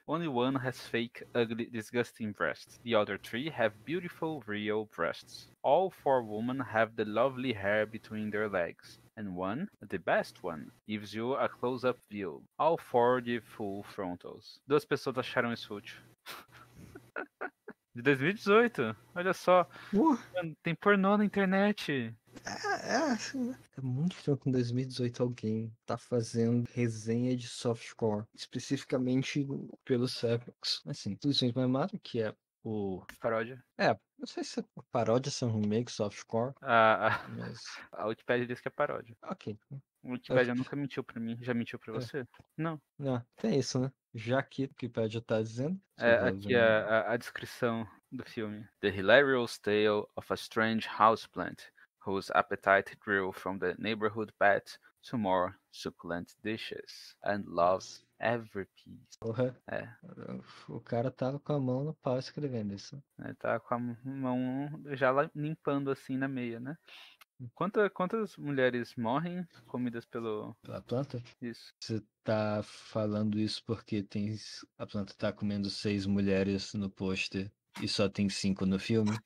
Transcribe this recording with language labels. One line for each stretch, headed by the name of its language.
English: Only one has fake, ugly, disgusting breasts. The other 3 have beautiful, real breasts. All 4 women have the lovely hair between their legs. And one, the best one, gives you a close-up view. All 4 give full frontals.
Portuguese: Duas pessoas acharam isso útil. De 2018. Olha só. Mano, tem pornô na internet. Assim, né? É muito estranho com 2018 alguém tá fazendo resenha de softcore, especificamente pelo Sepix. Assim, Tudo My Mother, que é o. Paródia. Não sei se é paródia, se é um remake softcore, A, mas. a Wikipedia diz que é paródia. Ok. A Wikipedia nunca mentiu pra mim. Já mentiu pra você? Não. Não, tem isso, né? Já que o Wikipedia tá dizendo. Só vou Aqui ver é a descrição do filme.
English: The hilarious tale of a strange houseplant whose appetite grew from the neighborhood pet to more succulent dishes and loves every piece.
Portuguese: Porra. É, O cara tava com a mão no pau escrevendo isso. tá com a mão já limpando assim na meia, né? Quantas mulheres morrem comidas pelo... Pela planta? Isso. Você tá falando isso porque a planta tá comendo 6 mulheres no pôster e só tem 5 no filme?